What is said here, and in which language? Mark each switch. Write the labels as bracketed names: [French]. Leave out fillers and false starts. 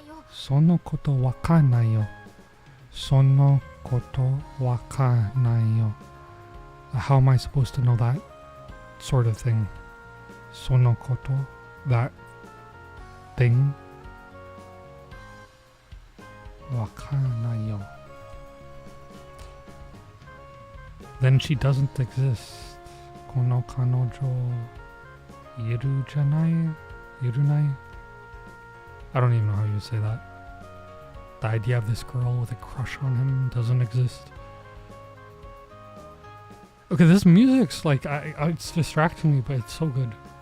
[Japanese] そのことわかんないよ。そのことわかんないよ。 [English] How am I supposed to know that sort of thing? [Japanese] そのこと [English] that thing [Japanese] わかんないよ。 [English] Then she doesn't exist. [Japanese] この彼女いるじゃない？いるない？ [English] I don't even know how you would say that. The idea of this girl with a crush on him doesn't exist. Okay, this music's like, it's distracting me, but it's so good.